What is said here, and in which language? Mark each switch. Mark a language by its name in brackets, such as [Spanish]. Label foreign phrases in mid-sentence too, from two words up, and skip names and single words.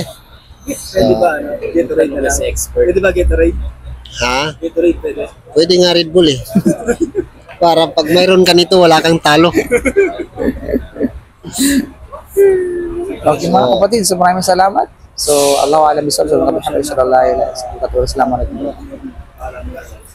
[Filipino] Pwede ba, ano? Gatorade na lang. Kasi expert. Pwede ba Gatorade? Ha? Gatorade pwede. Pwede nga Red Bull eh. Para pag mayroon ka nito, wala kang talo. Okay mga kapatid, so maraming salamat. So, [Arabic] الله وأعلم بالصواب. So, محمد صلى الله عليه وسلم. [Filipino] Salamat.